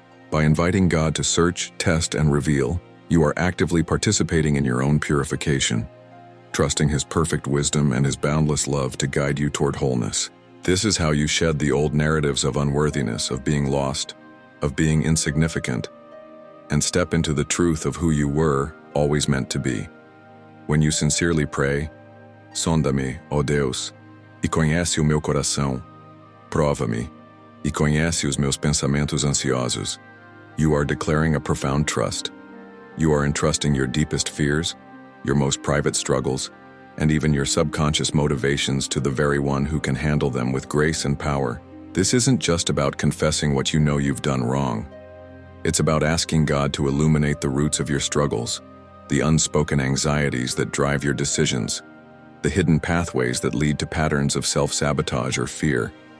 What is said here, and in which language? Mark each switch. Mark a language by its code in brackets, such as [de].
[en] By inviting God to search, test, and reveal, you are actively participating in your own purification, trusting his perfect wisdom and his boundless love to guide you toward wholeness. This is how you shed the old narratives of unworthiness, of being lost, of being insignificant, and step into the truth of who you were always meant to be. When you sincerely pray, [pt] "Sonda-me, ó Deus, e conhece o meu coração. Prova-me, e conhece os meus pensamentos ansiosos," [en] you are declaring a profound trust. You are entrusting your deepest fears, your most private struggles, and even your subconscious motivations to the very one who can handle them with grace and power. This isn't just about confessing what you know you've done wrong. It's about asking God to illuminate the roots of your struggles, the unspoken anxieties that drive your decisions, the hidden pathways that lead to patterns of self-sabotage or fear.